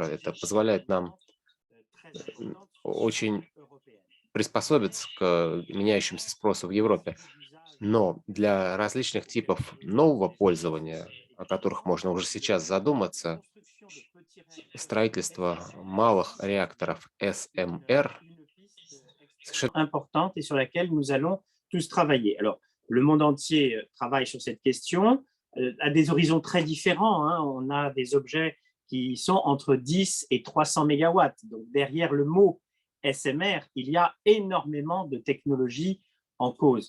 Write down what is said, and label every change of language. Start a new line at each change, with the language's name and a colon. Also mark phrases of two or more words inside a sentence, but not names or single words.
Russian: Это позволяет нам очень приспособиться к меняющемуся спросу в Европе. Но для различных типов нового пользования, о которых можно уже сейчас задуматься, строительство малых реакторов СМР
French: importante et sur laquelle nous allons tous travailler. Alors, le monde entier travaille sur cette question à des horizons très différents. Hein. On a des objets qui sont entre 10 et 300 mégawatts. Donc, derrière le mot SMR, il y a énormément de technologies en cause.